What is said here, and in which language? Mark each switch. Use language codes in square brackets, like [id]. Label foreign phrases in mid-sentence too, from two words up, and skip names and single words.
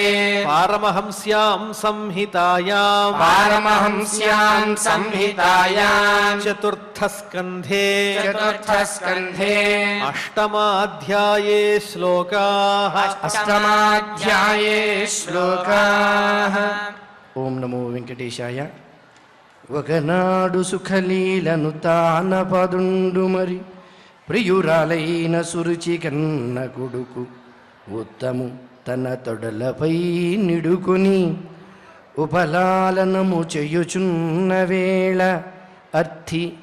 [sa] पारमहंस्यां संहितायां पारमहंस्यां संहितायां चतुर्थस्कन्धे चतुर्थस्कन्धे अष्टमाध्याये श्लोकाः अष्टमाध्याये श्लोकाः ఓం నమో వెంకటేశాయ. [te] ఒకనాడు సుఖలీలను తాన పదుండు మరి ప్రియురాలైన సురుచి కన్న కొడుకు ఉత్తము తన తొడలపై నిడుకొని ఉపలాలనము చేయుచున్న వేళ అర్థి